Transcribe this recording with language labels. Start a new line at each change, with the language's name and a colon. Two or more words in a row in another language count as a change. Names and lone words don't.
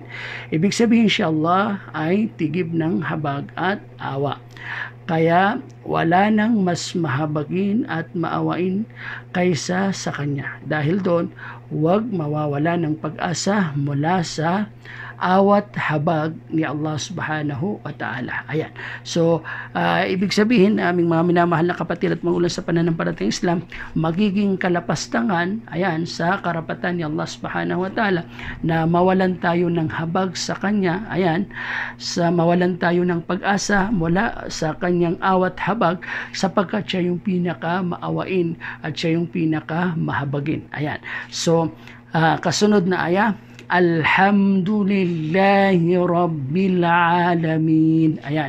Filipino: Ibig sabihin siya Allah ay tigib ng habag at awa. Kaya wala nang mas mahabagin at maawain kaysa sa Kanya. Dahil doon, huwag mawawala ng pag-asa mula sa awat habag ni Allah
Arabic: سبحانه وتعالى.
Filipino: Ayan. So, ibig sabihin, aming mga minamahal na kapatid at magulang sa pananampalatayang Islam, magiging kalapastangan, ayan, sa karapatan ni Allah
Arabic: سبحانه وتعالى
Filipino: na mawalan tayo ng habag sa Kanya, ayan, sa mawalan tayo ng pag-asa mula sa Kanyang awat habag sapagkat siya yung pinaka-maawain at siya yung pinaka-mahabagin. Ayan. So, kasunod na aya,
Arabic: الحمد لله رب العالمين.
Filipino: Ayan.